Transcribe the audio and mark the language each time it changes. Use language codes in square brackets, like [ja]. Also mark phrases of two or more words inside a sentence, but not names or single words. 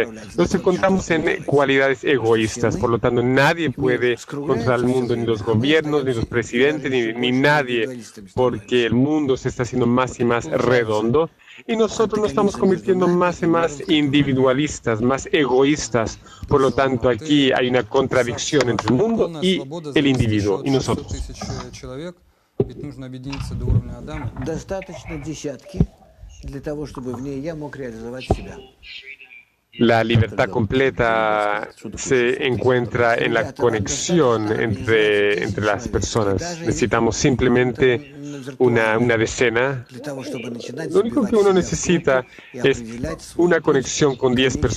[es] Nos encontramos en cualidades egoístas, por lo tanto nadie puede controlar el mundo, ni los gobiernos, ni los presidentes, ni nadie, porque el mundo se está haciendo más y más redondo y nosotros nos estamos convirtiendo más y más individualistas, más egoístas. Por lo tanto, aquí hay una contradicción entre el mundo y el individuo, y nosotros. [ru] Достаточно десятки для того, чтобы в ней я мог реализовать себя. [es] La libertad completa se encuentra en la conexión entre las personas. Necesitamos simplemente una decena. Lo único que uno necesita es una conexión con 10 personas.